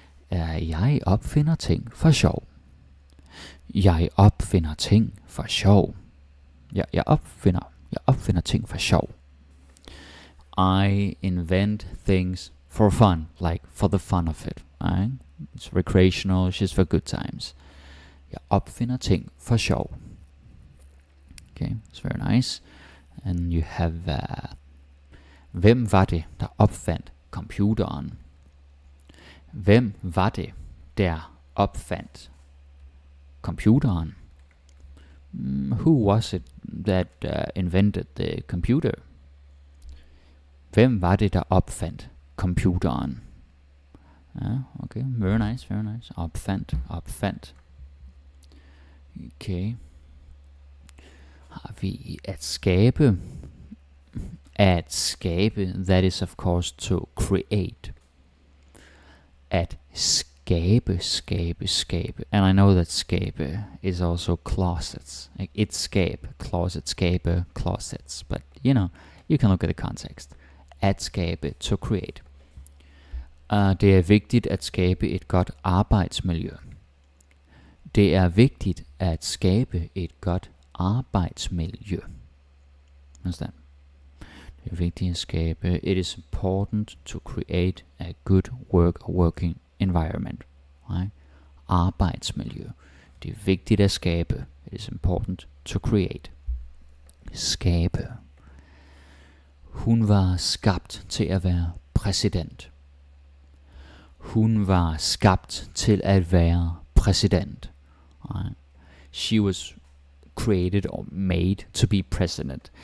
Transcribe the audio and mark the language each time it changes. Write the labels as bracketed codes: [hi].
[da] Jeg opfinder ting for sjov. Jeg opfinder ting for sjov. Jeg opfinder ting for sjov. [en] I invent things for fun, like for the fun of it. Right? It's recreational, it's just for good times. [da] Jeg opfinder ting for sjov. [en] Okay, it's very nice. And you have, [da] hvem var det, der opfandt computeren? Hvem var det, der opfandt computeren? [en] Who was it that invented the computer? [da] Hvem var det, der opfandt computeren? [en] Okay, very nice. [da] Opfandt. Okay. Har vi at skabe? At skabe, [en] that is of course to create. [da] At skabe. [en] And I know that skabe is also closets. Like it's skabe, closet, skabe, closets. But you can look at the context. [da] At skabe, [en] to create. [da] Det er vigtigt at skabe et godt arbejdsmiljø. Det er vigtigt at skabe et godt arbejdsmiljø. [en] Understand? [da] Det er vigtigt at skabe. [en] It is important to create a good working environment. Right? [da] Arbejdsmiljø. Det er vigtigt at skabe. [en] It is important to create. [da] Skabe. Hun var skabt til at være præsident. Hun var skabt til at være præsident. [en] Right? She was created or made to be president.